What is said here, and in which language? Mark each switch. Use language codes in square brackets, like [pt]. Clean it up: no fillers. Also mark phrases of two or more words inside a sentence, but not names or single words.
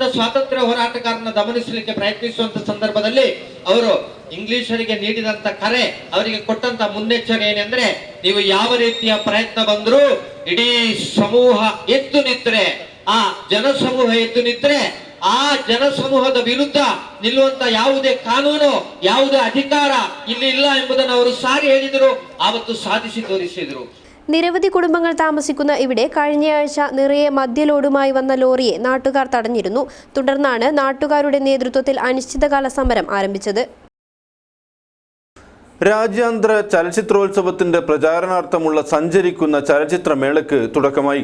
[kn] ಸ್ವಾತಂತ್ರ್ಯ ಹೋರಾಟಗಾರರನ್ನು ಗಮನಿಸಲಿಕ್ಕೆ ಪ್ರಯತ್ನಿಸುವಂತ ಸಂದರ್ಭದಲ್ಲಿ ಅವರು ಇಂಗ್ಲಿಷರಿಗೆ ನೀಡಿದಂತ ಕರೆ, ಅವರಿಗೆ ಕೊಟ್ಟಂತ ಮುನ್ನೆಚ್ಚರಿಕೆ ಏನೆಂದ್ರೆ, ನೀವು ಯಾವ ರೀತಿಯ ಪ್ರಯತ್ನ ಬಂದರೂ ಇಡೀ ಸಮೂಹ ಎದ್ದು ನಿಂತರೆ, ಆ ಜನಸಮೂಹ ಎದ್ದು ನಿಂತರೆ ಆ ಜನಸಮೂಹದ ವಿರುದ್ಧ ನಿಲ್ಲುವಂತ ಯಾವುದೇ ಕಾನೂನು, ಯಾವುದೇ ಅಧಿಕಾರ ಇಲ್ಲಿ ಇಲ್ಲ ಎಂಬುದನ್ನು ಅವರು ಸಾರಿ ಹೇಳಿದರು, ಆವತ್ತು ಸಾಧಿಸಿ ತೋರಿಸಿದರು. [ml] നിരവധി കുടുംബങ്ങൾ താമസിക്കുന്ന ഇവിടെ കഴിഞ്ഞയാഴ്ച നിറയെ മദ്യലോഡുമായി വന്ന ലോറിയെ നാട്ടുകാർ തടഞ്ഞിരുന്നു. തുടർന്നാണ് നാട്ടുകാരുടെ നേതൃത്വത്തിൽ അനിശ്ചിതകാല സമരം ആരംഭിച്ചത്. രാജ്യാന്തര ചലച്ചിത്രോത്സവത്തിന്റെ പ്രചാരണാർത്ഥമുള്ള സഞ്ചരിക്കുന്ന ചലച്ചിത്രമേളയ്ക്ക് തുടക്കമായി.